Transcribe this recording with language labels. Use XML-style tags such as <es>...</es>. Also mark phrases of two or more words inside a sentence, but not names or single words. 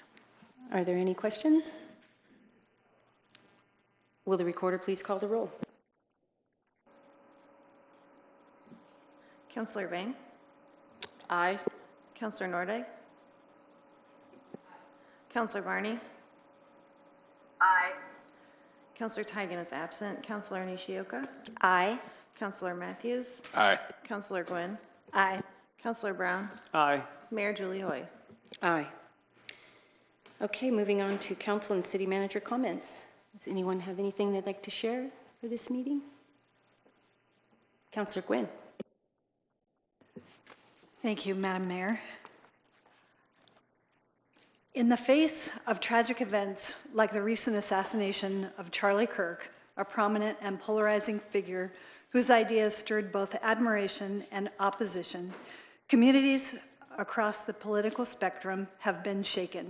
<en>Are there any questions? Will the recorder please call the roll? Counselor Vane. Aye. Counselor Nordyke. Counselor Varney. Aye. Counselor Tigan is absent. Counselor Nishioka. Aye. Counselor Matthews. Aye. Counselor Gwynn. Aye. Counselor Brown. Aye. Mayor Julie Hoy. Aye. Okay, moving on to council and city manager comments. Does anyone have anything they'd like to share for this meeting? Counselor Gwynn. Thank you, Madam Mayor. In the face of tragic events like the recent assassination of Charlie Kirk, a prominent and polarizing figure whose ideas stirred both admiration and opposition, communities across the political spectrum have been shaken.</en>